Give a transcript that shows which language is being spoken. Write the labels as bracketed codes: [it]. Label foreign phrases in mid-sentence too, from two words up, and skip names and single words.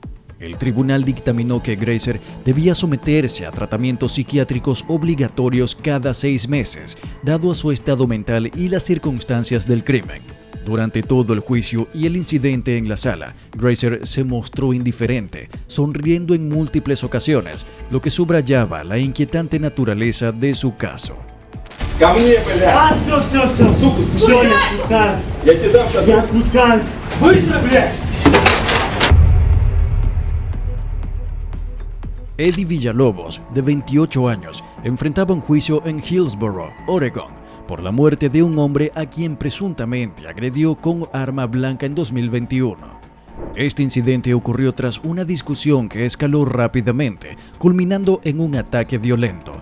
[es] El tribunal dictaminó que Grazer debía someterse a tratamientos psiquiátricos obligatorios cada 6 meses, dado a su estado mental y las circunstancias del crimen. Durante todo el juicio y el incidente en la sala, Grazer se mostró indiferente, sonriendo en múltiples ocasiones, lo que subrayaba la inquietante naturaleza de su caso. [ru] Ко мне, блядь! Все, Сука, не отпускай! Я тебе дам сейчас. Не отпускай! Быстро, блядь! [es] Eddie Villalobos, de 28 años, enfrentaba un juicio en Hillsboro, Oregón, por la muerte de un hombre a quien presuntamente agredió con arma blanca en 2021. Este incidente ocurrió tras una discusión que escaló rápidamente, culminando en un ataque violento.